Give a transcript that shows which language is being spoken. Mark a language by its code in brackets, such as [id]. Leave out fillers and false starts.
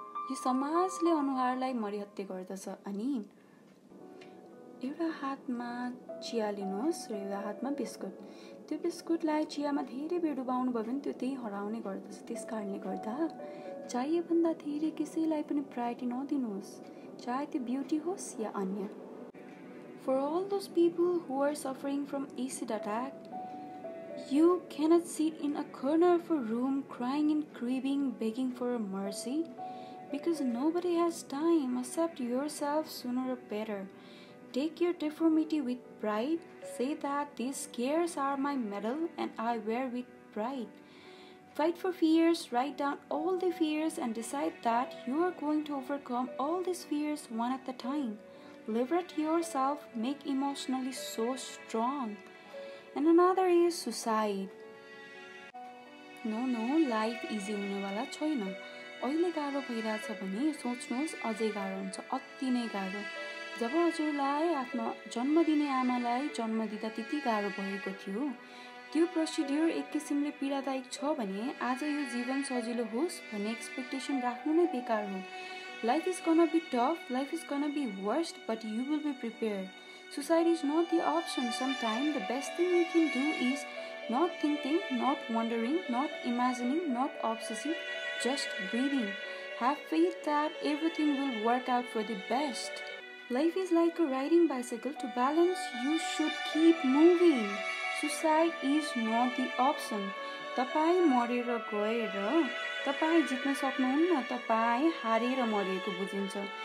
[ne] यो समाजले अनुहारलाई मरिहत्ते गर्दछ। अनि एउटा हातमा चिया लिनुहोस् र एउटा हातमा बिस्कुट। त्यो बिस्कुटलाई चियामा धेरै बेर डुबाउनु भयो भने त्यो त्यही हराउने गर्दछ। त्यस कारणले गर्दा चाहिएभन्दा धेरै कसैलाई पनि प्रायोरिटी नदिनुहोस्, चाहे त्यो ब्युटी होस् या अन्य। [en] For all those people who are suffering from acid attack, you cannot sit in a corner of a room crying and grieving, begging for mercy, because nobody has time. Accept yourself sooner or better. Take your deformity with pride. Say that these scars are my medal and I wear with pride. Fight for fears. Write down all the fears and decide that you are going to overcome all these fears one at a time. Liberate yourself. Make emotionally so strong. And another is suicide. No, life easy [ne] हुनेवाला छैन। अहिले गाह्रो भइरहेछ भने सोच्नुहोस् अझै गाह्रो हुन्छ, अति नै गाह्रो। जब हजुरलाई आफ्नो जन्म दिने आमालाई जन्म दिँदा त्यति गाह्रो भएको थियो, त्यो प्रोसिड्युर एक किसिमले पीडादायक छ भने आज यो जीवन सजिलो होस् भन्ने एक्सपेक्टेसन राख्नु नै बेकार हो। [en] Life is gonna be tough, life is gonna be worst, but you will be prepared. Suicide is not the option. Sometimes the best thing you can do is not thinking, not wondering, not imagining, not obsessing, just breathing. Have faith that everything will work out for the best. Life is like a riding bicycle. To balance, you should keep moving. Suicide is not the option. [ne] तपाईँ मरेर गएर तपाईँ जित्न सक्नुहुन्न, तपाईँ हारेर मरिएको बुझिन्छ।